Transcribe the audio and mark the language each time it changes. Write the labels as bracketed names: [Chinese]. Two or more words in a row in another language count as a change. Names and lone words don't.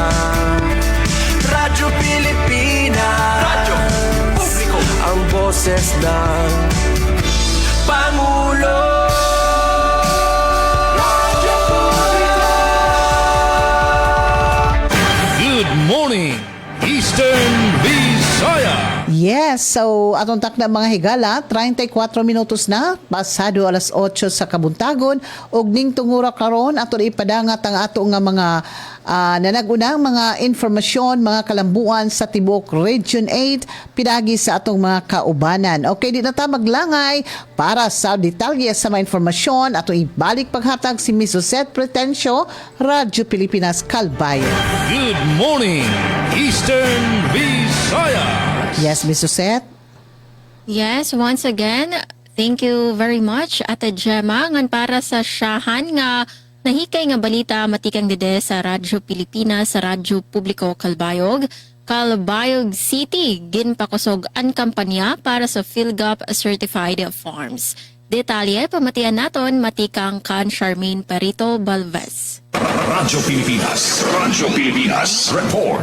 [Filipino] Radyo Pilipinas, Radyo Publiko. Ang boses ng Pangulo. Radyo Publiko. [English] Good morning, Eastern Visayas. [Cebuano] Yes, so atong takna mga higala, 34 minutos na, pasado alas 8 sa kabuntagon, ug ning tungura karon aton ipadangat ang ato nga mga nanagunang mga informasyon, mga kalambuan sa Tibok Region 8, pinagi sa atong mga kaubanan. Okay, di na ta maglangay para sa detalye sa mga informasyon, ato ibalik paghatag si Miss Suzette Pretencio, Radyo Pilipinas Calbayo. [English] Good morning, Eastern Visayas. Yes, Miss Suzette? Yes, once again, thank you very much, Ate Gemma, [Waray] ngan para sa siyahan nga nahikay nga balita matikang dede sa Radyo Pilipinas, sa Radyo Publiko Calbayog. Calbayog City, ginpakusog ang kampanya para sa PhilGAP Certified Farms. Detalye, pamatian naton matikang kan Charmaine Perito Balvez. Radyo Pilipinas Report.